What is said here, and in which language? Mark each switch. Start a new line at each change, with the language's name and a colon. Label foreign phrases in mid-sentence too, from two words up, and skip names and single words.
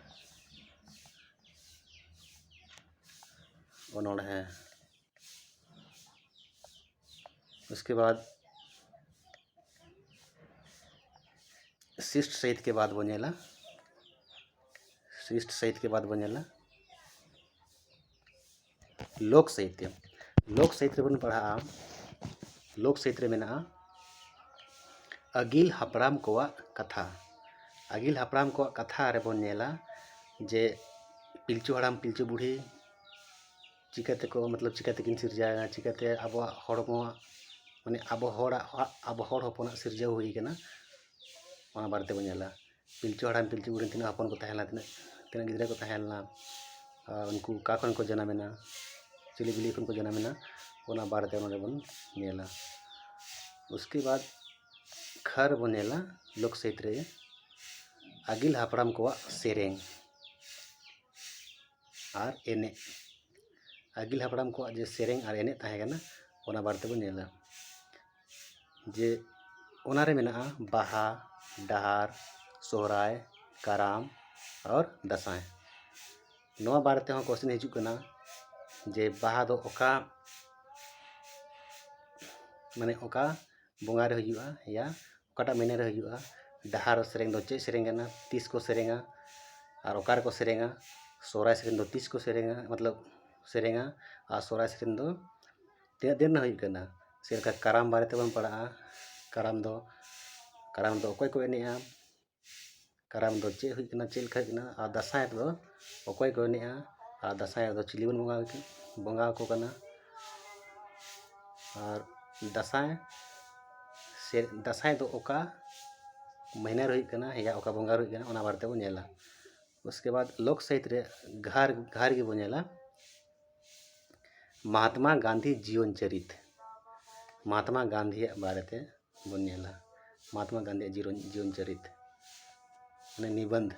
Hindi: उसके बाद शिष्ट साहित्य के बाद बनेला लोक साहित्य।
Santali: लोक साहित्य बन पढ़ा लोक साहित्य में अगिल हापड़ाम कोआ कथा। अगिल हापड़ाम कोआ कथा रे बन नेला जे पिलचू हड़ाम पिलचू बूढ़ी चिकाते को मतलब चिकाते किन सिरजाया चिकाते अब हड़मो माने अब हड़ हपना सिरजा हुई कना ओना बारते बन नेला। पिलचू हड़ाम पिलचू बूढ़ी तीना हपन को तहला तीना गिद्रा को तहलना उनको का खन को जन्मेना चिली बिली खन को जन्मेना ओना बारते ओना बन नेला।
Hindi: उसके बाद
Santali: खर बनेला लोक साहित्य रे अगिल हापड़ाम कोआ सेरेंग और एने। अगिल हापड़ाम कोआ जे सेरेंग और एने ताहे कना ओना बारते बन नेला जे ओना रे मेना बाहा, डहार, सोहराय, कराम और दसाय। नवा बारते हो क्वेश्चन हिजू कना जे बाहा दो ओका माने ओका बोंगा रे हुआ या ओकाटा महीने रे हुआ। डहार सेरेंग दो चे सेरेंग कना 30 को सेरेंगा और ओकार को सेरेंगा। सोहराय सेरेंग दो 30 को सेरेंगा मतलब सेरेंगा और सोहराय सेरेंग दो तीना दिन हुई कना। सेरका कराम बारते बन पड़ा कराम दो ओकोय को एनेआ कराम दो चे हुई कना चे लखा कना और दसाय दो ओकोय को एनेआ और दसाय दो चिली बन बोंगा को कना और दसाय दो ओका महीना रही कना या ओका बोंगा रही कना ओना बारते बन नेला।
Hindi: उसके बाद
Santali: लोक साहित्य रे घर के बन नेला महात्मा गांधी जीवन चरित। महात्मा गांधी बारते बन नेला महात्मा गांधी जीवन चरित माने निबंध।